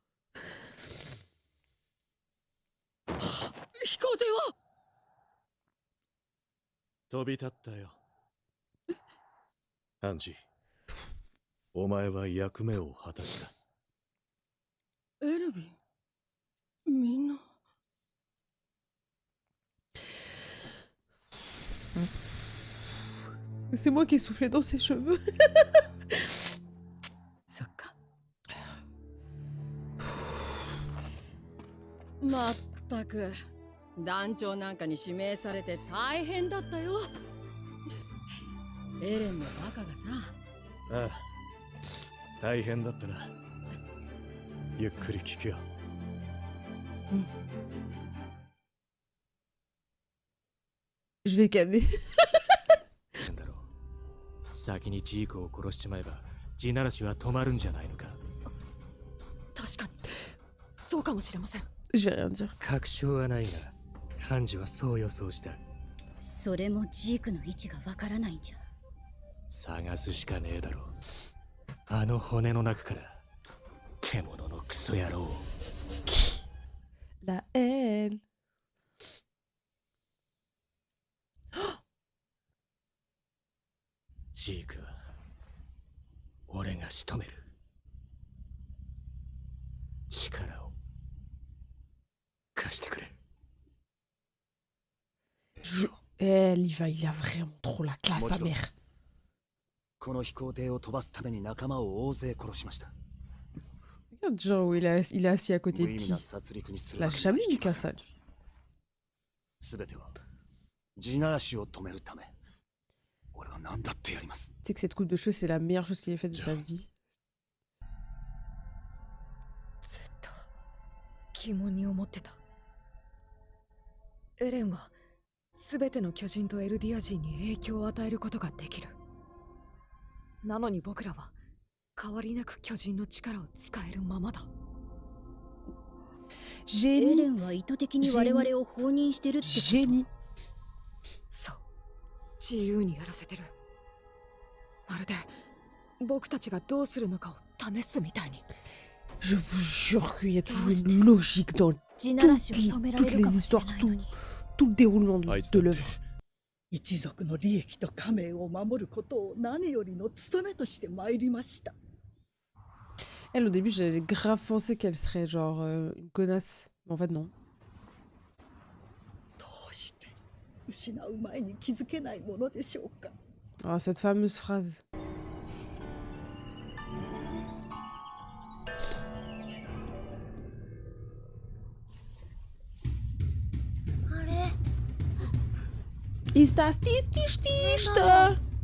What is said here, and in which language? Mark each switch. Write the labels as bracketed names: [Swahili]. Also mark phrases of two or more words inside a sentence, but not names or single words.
[Japanese] 飛行艇は飛び立ったよ。ハンジ、お前は役目を果たした。エルヴィン、みんな。 [French] C'est moi qui ai soufflé dans ses cheveux. [Japanese] そっか。まったく団長なんかに指名されて大変だったよ。エレンのバカがさ。ああ、大変だったな。ゆっくり聞くよ。 [French] Je vais canner. [Japanese] だろう。先にジークを殺しちまえば地ならしは止まるんじゃないのか。確かにそうかもしれません。 [French] Je vais rien dire. [Japanese] 確証はないがハンジはそう予想した。それもジークの位置がわからないんじゃ。探すしかねえだろう。あの骨の中から獣のクソ野郎。 [French] La haine. [Japanese] ジークは俺が仕留める。力を貸してくれ。 [French] Levi, il a vraiment trop la classe, sa mère. [Japanese] この飛行艇を飛ばすために仲間を大勢殺しました。 [French] Regarde, genre où il est assis à côté [Japanese] 無 [French] de [Japanese] 意味 [French] qui? [Japanese] な殺戮にする [French] La [Japanese] わけにはい [French] jamais [Japanese] き [French] dit [Japanese] ま [French] qu'à [Japanese] せ [French] ça. [Japanese] ん。すべては地ならしを止めるため。俺は何だってやります。 [French] Tu sais que cette coupe de cheveux, c'est la meilleure chose qu'il ait faite de sa vie. [Japanese] 疑問に思ってた。エレンは全ての巨人とエルディア人に影響を与えることができる。なのに僕らは変わりなく巨人の力を使えるままだ。エレンは意図的に我々を放任してるってこと。ジェニ。そう、自由にやらせてる。まるで僕たちがどうするのかを試すみたいに。 [French] Je vous jure qu'il y a toujours une logique dans toutes les histoires, tout le déroulement de l'œuvre. [Japanese] 一族の利益と家名を守ることを何よりの務めとして参りました。 [French] Elle, au début, j'avais grave pensé qu'elle serait genre une connasse. Mais en fait, non. [Japanese] どうして失う前に気づけないものでしょうか。 [French] Ah, cette fameuse phrase. [German] Ist das die Stichte?